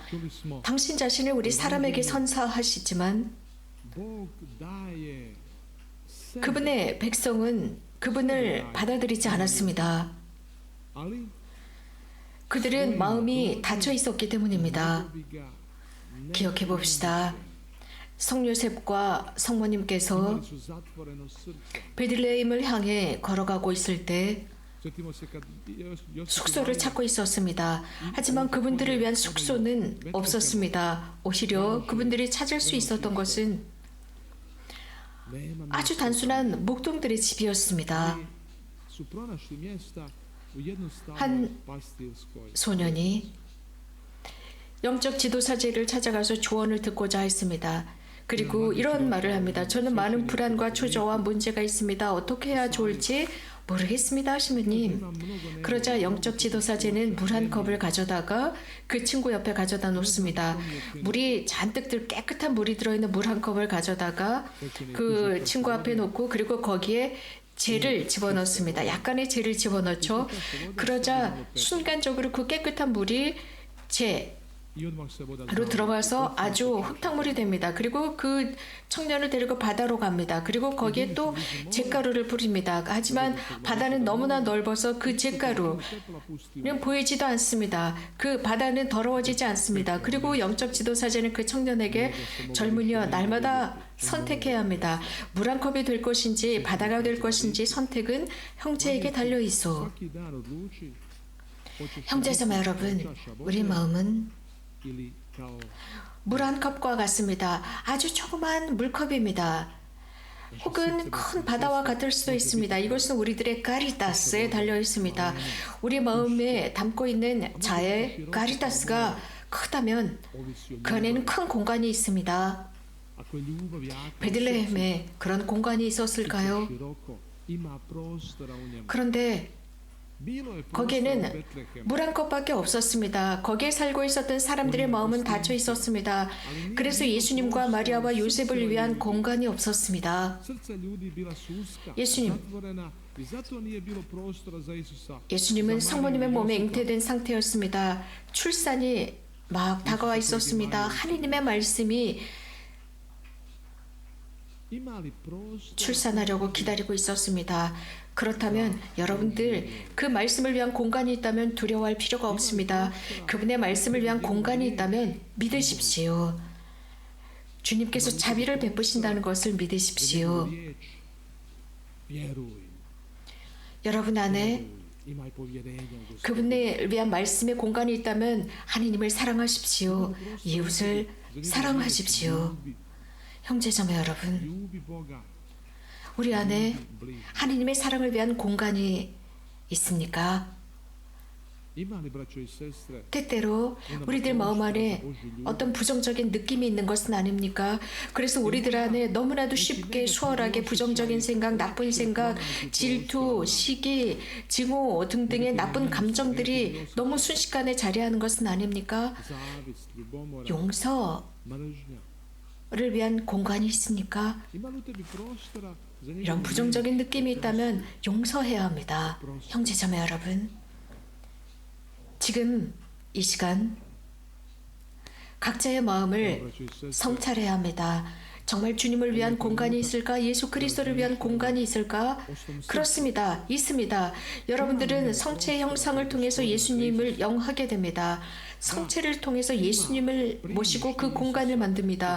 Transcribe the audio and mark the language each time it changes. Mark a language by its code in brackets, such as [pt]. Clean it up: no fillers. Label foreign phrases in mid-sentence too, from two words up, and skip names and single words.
[ko] 당신 자신을 우리 사람에게 선사하시지만 그분의 백성은 그분을 받아들이지 않았습니다. 그들은 마음이 닫혀 있었기 때문입니다. 기억해 봅시다. 성요셉과 성모님께서 [hr] su zatvoreno srce. [ko] 베들레헴을 향해 걸어가고 있을 때 [hr] Sjetimo se kad Josip [ko] 숙소를 찾고 있었습니다. 하지만 그분들을 위한 숙소는 없었습니다. 오히려 그분들이 찾을 수 있었던 것은 [hr] nema [ko] 아주 단순한 목동들의 집이었습니다. [hr] su pronašli mjesta u jednostavnoj [ko] 한 [hr] pastirskoj. [ko] 소년이 영적 지도사제를 찾아가서 조언을 듣고자 했습니다. 그리고 이런 말을 합니다. 저는 많은 불안과 초조와 문제가 있습니다. 어떻게 해야 좋을지 모르겠습니다, 시모님. 그러자 영적 지도사제는 물 한 컵을 가져다가 그 친구 옆에 가져다 놓습니다. 물이 잔뜩 깨끗한 물이 들어있는 물 한 컵을 가져다가 그 친구 앞에 놓고 그리고 거기에 재를 집어넣습니다. 약간의 재를 집어넣죠. 그러자 순간적으로 그 깨끗한 물이 재 [hr] I odmah se voda [ko] 로 들어가서 아주 흙탕물이 됩니다. 그리고 그 청년을 데리고 바다로 갑니다. 그리고 거기에 또 잿가루를 뿌립니다. 하지만 바다는 너무나 넓어서 그 잿가루는 보이지도 않습니다. 그 바다는 더러워지지 않습니다. 그리고 영적 지도사제는 그 청년에게 젊은이여 날마다 선택해야 합니다. 물 한 컵이 될 것인지 바다가 될 것인지 선택은 형제에게 달려 있어. [hr] svaki dan odluči hoćeš [ko] 형제자매 여러분, 우리 마음은 [hr] ili kao [ko] 물 한 컵과 같습니다. 아주 조그만 물컵입니다. 혹은 큰 바다와 같을 수도 있습니다. 이것은 우리들의 카리타스에 달려 있습니다. 우리 마음에 담고 있는 자의 카리타스가 크다면 [hr] ovisi o [ko] 그 안에는 큰 공간이 있습니다. [hr] ako je ljubav jaka [ko] 베들레헴에 그런 공간이 있었을까요? [hr] široko ima prostora u njemu. [ko] 그런데 [hr] Bilo je prostora u [ko] 거기에는 [hr] Betlehemu. [ko] 물 한 컵밖에 없었습니다. 거기에 살고 있었던 사람들의 마음은 닫혀 있었습니다. 그래서 예수님과 마리아와 요셉을 위한 공간이 없었습니다. [hr] Srca ljudi bila su uska, [ko] 예수님. [hr] zatvorena i zato nije bilo prostora za Isusa. [ko] 예수님은 [hr] za [ko] 성모님의 [hr] Mariju i [ko] 몸에 [hr] Josipa. [ko] 잉태된 상태였습니다. 출산이 막 다가와 있었습니다. 하느님의 말씀이 [hr] Ima li prostora [ko] 출산하려고 기다리고 있었습니다. 그렇다면 여러분들 그 말씀을 위한 공간이 있다면 두려워할 필요가 없습니다. 그분의 말씀을 위한 공간이 있다면 믿으십시오. 주님께서 자비를 베푸신다는 것을 믿으십시오. [hr] riječ? Vjeruj. [ko] 여러분 안에 [hr] Imaj povjerenja u Gospoda. [ko] 그분을 위한 말씀의 공간이 있다면 하느님을 사랑하십시오. 이웃을 사랑하십시오. 형제자매 여러분, [hr] Ljubi Boga. [ko] 우리 안에 [hr] bližnjega. [ko] 하느님의 사랑을 위한 공간이 있습니까? [hr] Ima li, braćo i sestre, [ko] 때때로 우리들 마음 안에 어떤 부정적인 느낌이 있는 것은 아닙니까? 그래서 우리들 안에 너무나도 쉽게 수월하게 부정적인 생각, 나쁜 생각, 질투, 시기, 증오 등등의 나쁜 감정들이 너무 순식간에 자리하는 것은 아닙니까? [hr] zavist, ljubomora, [ko] 용서를 [hr] mržnja? [ko] 위한 공간이 있습니까? [hr] Ima li u tebi prostora za [ko] 이런 [hr] njegovu [ko] 부정적인 느낌이 있다면 용서해야 합니다. 형제자매 여러분, 지금 이 시간 각자의 마음을 [hr] braćo i sestre? [ko] 성찰해야 합니다. 정말 주님을 위한 공간이 있을까? 예수 그리스도를 위한 공간이 있을까? 그렇습니다. 있습니다. 여러분들은 성체의 형상을 통해서 예수님을 영하게 됩니다. 성체를 통해서 예수님을 모시고 그 공간을 만듭니다.